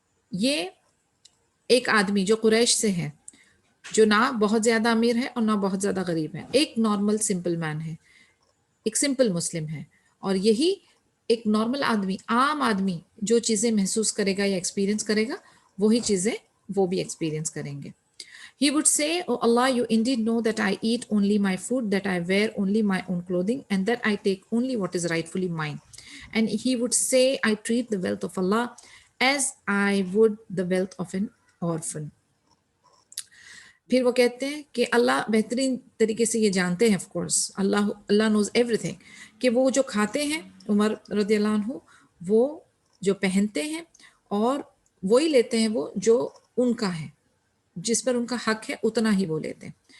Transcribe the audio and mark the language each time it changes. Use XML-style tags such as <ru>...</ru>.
<ur>یہ ایک آدمی جو قریش سے ہے, جو نہ بہت زیادہ امیر ہے اور نہ بہت زیادہ غریب ہے, ایک نارمل سمپل مین ہے, ایک سمپل مسلم ہے. اور یہی ایک نارمل آدمی, عام آدمی جو چیزیں محسوس کرے گا یا ایکسپیرینس کرے گا, وہی چیزیں وہ بھی ایکسپیرینس کریں گے.</ur> <en>He would say, Oh Allah, you indeed know that I eat only my food, that I wear only my own clothing, and that I take only what is rightfully mine. And he would say, I treat the wealth of Allah as I would the wealth of an orphan.</en> <ur>پھر وہ کہتے ہیں کہ اللہ بہترین طریقے سے یہ جانتے ہیں,</ur> <en>of course Allah knows everything,</en> <ur>کہ وہ جو کھاتے ہیں عمر رضی اللہ عنہ, وہ جو پہنتے ہیں اور وہی لیتے ہیں وہ جو ان کا ہے, جس پر ان کا حق ہے اتنا ہی وہ لیتے ہیں.</ur>